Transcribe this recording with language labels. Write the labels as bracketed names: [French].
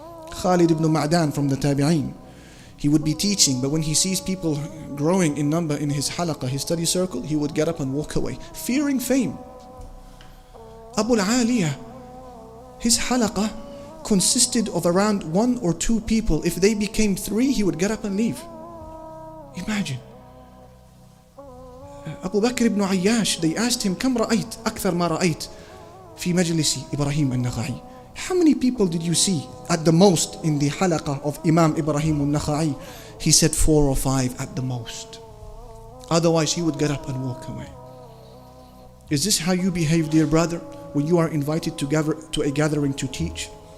[English] Khalid ibn Ma'dan from the Tabi'een, he would be teaching, but when he sees people growing in number in his halaqah, his study circle, he would get up and walk away, fearing fame. Abu al-Aliyah, his halaqah consisted of around 1 or 2 people. If they became 3, he would get up and leave. Imagine. Abu Bakr ibn Ayyash, they asked him, [Arabic] كم رأيت أكثر ما رأيت في مجلس إبراهيم النخعي. [English] How many people did you see at the most in the halaqah of Imam Ibrahim al-Nakha'i? He said 4 or 5 at the most. Otherwise he would get up and walk away. Is this how you behave, dear brother, when you are invited to a gathering to teach?